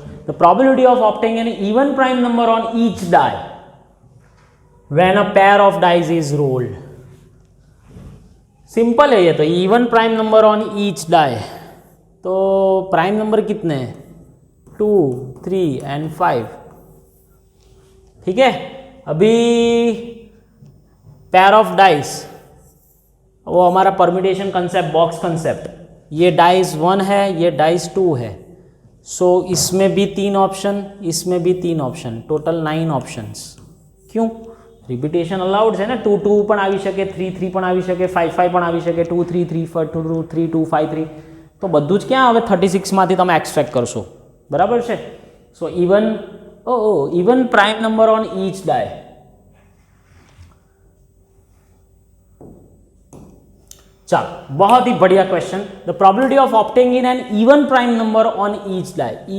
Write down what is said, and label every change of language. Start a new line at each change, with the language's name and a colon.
English: The probability of obtaining an even prime number on each die when a pair of dice is rolled.
Hindi: Simple है ये तो, even prime number on each die. तो prime number कितने हैं 2 3 and 5. ठीक है. अभी pair of dice वो हमारा परम्यूटेशन कंसेप्ट, बॉक्स कंसेप्ट, ये डाइस 1 है, ये डाइस 2 है. सो इसमें भी 3 ऑप्शन, इसमें भी 3 ऑप्शन, टोटल 9 ऑप्शंस. क्यों? रिपीटेशन अलाउड है ना. 2 2
Gujarati: પણ આવી શકે, 3 3 પણ આવી શકે,
Hindi: 5 5 પણ આવી શકે, 2 3 3 2 3 2 5 3.
Gujarati: તો બધું જ ક્યાં હવે 36 માંથી તમે એક્સટ્રેક્ટ કરશો, બરાબર છે.
English: So even even prime number on each die.
Hindi: चलो, बहुत ही बढ़िया question.
English: The probability of obtaining an even prime number on each die.